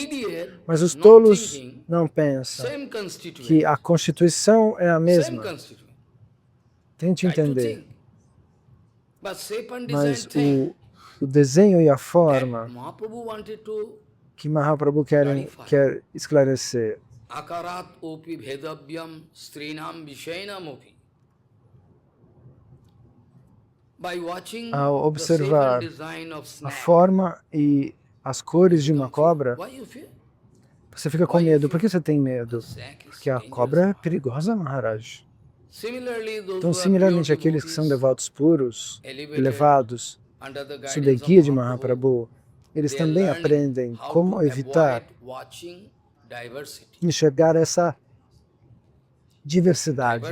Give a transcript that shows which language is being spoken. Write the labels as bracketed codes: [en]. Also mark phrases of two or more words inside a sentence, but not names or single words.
[pt] Mas os tolos não pensam que a Constituição é a mesma. Tente entender. Mas o desenho e a forma que Mahaprabhu quer esclarecer. [sa] आकाराद् अपि भेतव्यं स्त्रीणां विषयिणाम् अपि. [pt] ao observar a forma e as cores de uma cobra, você fica com medo. Por que você tem medo? Porque a cobra é perigosa, Maharaj. Então, similarmente, aqueles que são devotos puros, elevados, sob a guia de Mahaprabhu, eles também aprendem como evitar enxergar essa diversidade.